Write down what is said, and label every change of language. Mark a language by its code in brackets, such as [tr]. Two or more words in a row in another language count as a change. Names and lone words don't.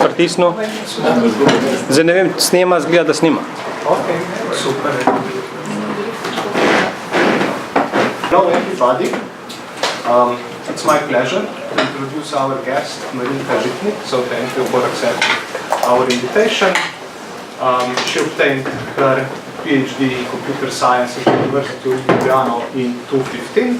[sl] pritisnil. Zdaj ne vem, snema, zgleda, da snima. Ok, super. [en] Hello everybody. It's my pleasure to introduce our guest, Marinka Žitnik. So thank you for accepting our invitation. She obtained her PhD in computer science at the University of Ljubljana in 2015.